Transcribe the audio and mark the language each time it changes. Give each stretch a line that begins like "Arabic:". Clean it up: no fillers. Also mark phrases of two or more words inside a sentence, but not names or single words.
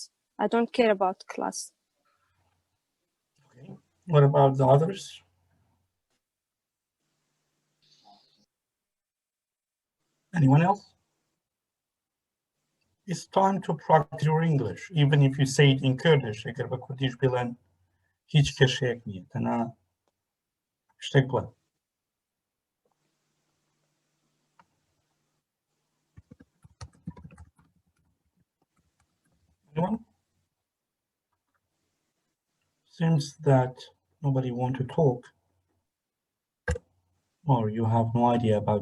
English: I don't care about class. Okay. What about the others? Anyone else? It's time to practice your English, even if you say it in Kurdish.
Central Kurdish: اگر بە کوردیش بڵێن هیچ کێشەیەک نییە تەنها شتێک بڵێن.
English: Anyone? Seems that nobody want to talk. Or you have no idea about.